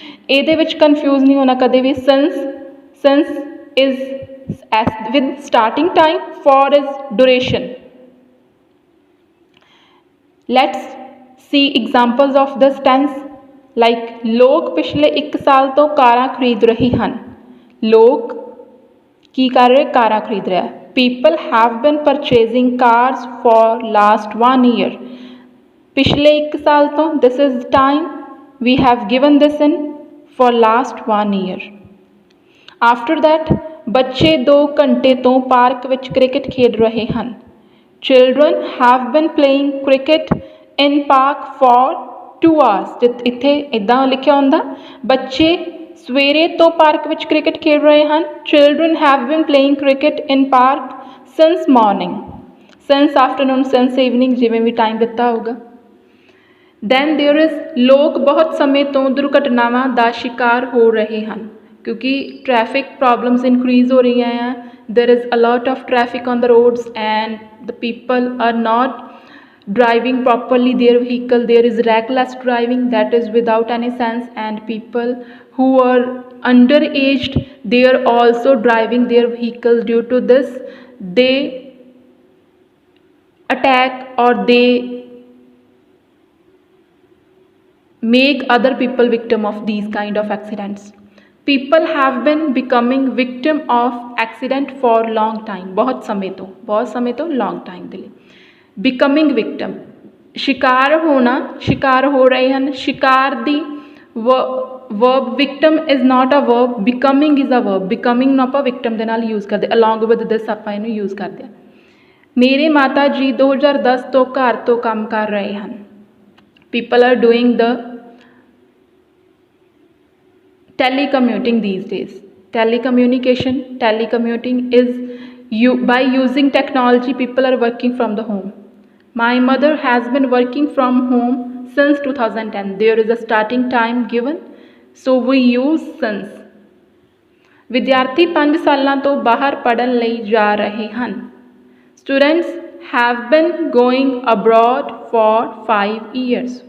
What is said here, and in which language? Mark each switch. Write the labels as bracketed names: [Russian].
[Punjabi] ਇਹਦੇ ਵਿੱਚ ਕਨਫਿਊਜ਼ ਨਹੀਂ ਹੋਣਾ ਕਦੇ ਵੀ। [English] Since is with starting time, for is duration. Let's see examples of this tense. Like [Punjabi] ਲੋਕ ਪਿਛਲੇ 1 ਸਾਲ ਤੋਂ ਕਾਰਾਂ ਖਰੀਦ ਰਹੇ ਹਨ। ਲੋਕ ਕੀ ਕਰ ਰਹੇ, ਕਾਰਾਂ ਖਰੀਦ ਰਿਹਾ। [English] People have been purchasing cars for last 1 year। [Punjabi] ਪਿਛਲੇ 1 ਸਾਲ ਤੋਂ, [English] this is time we have given this in for last 1 year। After that, [Punjabi] ਬੱਚੇ 2 ਘੰਟੇ ਤੋਂ ਪਾਰਕ ਵਿੱਚ ਕ੍ਰਿਕਟ ਖੇਡ ਰਹੇ ਹਨ। [English] Children have been playing cricket in park for 2 hours। [Punjabi] ਇੱਥੇ ਇੱਦਾਂ ਲਿਖਿਆ ਹੁੰਦਾ, ਬੱਚੇ ਸਵੇਰੇ ਤੋਂ ਪਾਰਕ ਵਿੱਚ ਕ੍ਰਿਕਟ ਖੇਡ ਰਹੇ ਹਨ। [English] Children have been playing cricket in park since morning. since afternoon since evening [Punjabi] ਜਿਵੇਂ ਵੀ ਟਾਈਮ ਦਿੱਤਾ ਹੋਊਗਾ। [English] then there is [Punjabi] ਲੋਕ ਬਹੁਤ ਸਮੇਂ ਤੋਂ ਦੁਰਘਟਨਾਵਾਂ ਦਾ ਸ਼ਿਕਾਰ ਹੋ ਰਹੇ ਹਨ ਕਿਉਂਕਿ ਟ੍ਰੈਫਿਕ ਪ੍ਰੋਬਲਮਸ ਇਨਕਰੀਜ਼ ਹੋ ਰਹੀਆਂ ਆ। [English] There is a lot of traffic on the roads and the people are not driving properly their vehicle. There is reckless driving that is without any sense, and people who are underaged, they are also driving their vehicles. Due to this they attack or they make other people victim of these kind of accidents. People have been becoming victim of accident for long time, [Hindi] बहुत समय तो [English] long time [Punjabi] ਦੇ ਲਈ। [English] becoming victim [Punjabi] ਸ਼ਿਕਾਰ ਹੋਣਾ, ਸ਼ਿਕਾਰ ਹੋ ਰਹੇ ਹਨ। ਸ਼ਿਕਾਰ ਦੀ [English] Verb victim is not a verb, becoming is a verb. [Punjabi] Becoming ਨੂੰ ਆਪਾਂ ਵਿਕਟਮ ਦੇ ਨਾਲ ਯੂਜ਼ ਕਰਦੇ, [English] along with this [Punjabi] ਆਪਾਂ ਇਹਨੂੰ ਯੂਜ਼ ਕਰਦੇ ਹਾਂ। ਮੇਰੇ ਮਾਤਾ ਜੀ 2010 ਤੋਂ ਘਰ ਤੋਂ ਕੰਮ ਕਰ ਰਹੇ ਹਨ। [English] People are doing the telecommuting these days. Telecommuting is by using technology, people are working from the home. My mother has been working from home since 2010. There is a starting time given, so we use since. [Punjabi] ਵਿਦਿਆਰਥੀ 5 ਸਾਲਾਂ ਤੋਂ ਬਾਹਰ ਪੜ੍ਹਨ ਲਈ ਜਾ ਰਹੇ ਹਨ। [English] Students have been going abroad for 5 years.